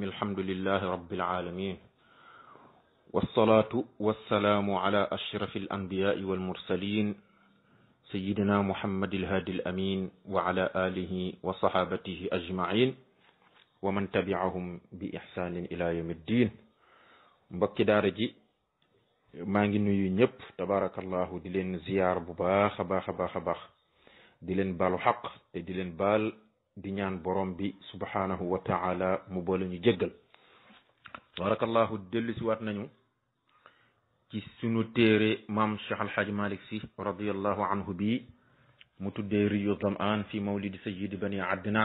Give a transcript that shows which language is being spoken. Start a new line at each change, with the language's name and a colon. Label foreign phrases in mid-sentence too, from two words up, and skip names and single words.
Arabic: الحمد لله رب العالمين، والصلاة والسلام على أشرف الأنبياء والمرسلين سيدنا محمد الهادي الأمين وعلى آله وصحابته أجمعين ومن تبعهم بإحسان إلى يوم الدين.
Wolof: mbokki daara ji maa ngi nuyu ñëpp tabarakallahu di leen ziyaar bu baax a baax di leen baalu xaq te di leen baal di ñaan borom bi
Arabic: سبحانه وتعالى
Wolof: mu boole ñu jéggal. tabarakallahu dellu si waat nañu ci sunu téere maam Cheikh Alhaji Malick Sy
Arabic: رضي الله عنه
Wolof: bi mu tuddee riyu zamaan fi mawlidi sayyidi bani adnan.